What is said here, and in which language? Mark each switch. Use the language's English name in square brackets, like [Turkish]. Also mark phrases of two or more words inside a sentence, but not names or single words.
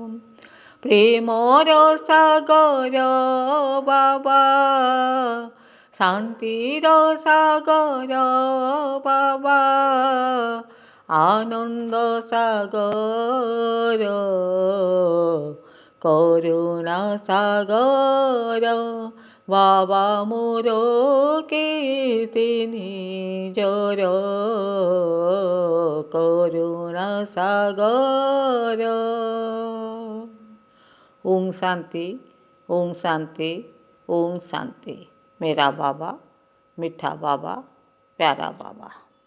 [Assamese] প্রেমর সাগর বাবা শান্তির সাগর বাবা, আনন্দ সাগর, করুণা সাগর বাবা মোর কীর্তি জোর, করুণা সাগর। [Hindi] ओम शांति, ओम शांति, ओम शांति। मेरा बाबा, मीठा बाबा, प्यारा बाबा।